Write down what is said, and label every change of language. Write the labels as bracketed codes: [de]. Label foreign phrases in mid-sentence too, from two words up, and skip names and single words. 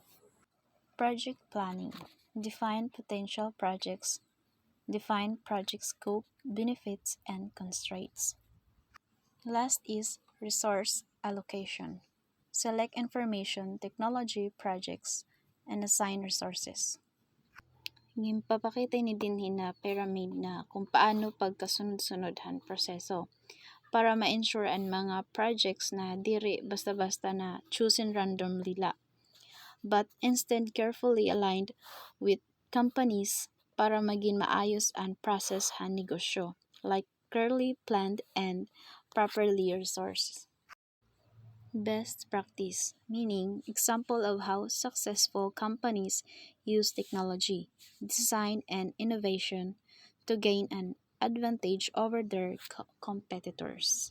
[en] Project planning. Define potential projects. Define project scope, benefits, and constraints. Last is resource allocation. Select information technology projects and assign resources. [war] Gimpapakita ni dinhi na pyramid na kung paano pagkasunod-sunodhan proseso para ma-ensure ang mga projects na diri basta-basta na [en] chosen randomly [war] la, [en] but instead carefully aligned with companies [war] para maging maayos ang process han negosyo, [en] like clearly planned and properly resourced. Best practice, meaning example of how successful companies use technology, design, and innovation to gain an advantage over their competitors.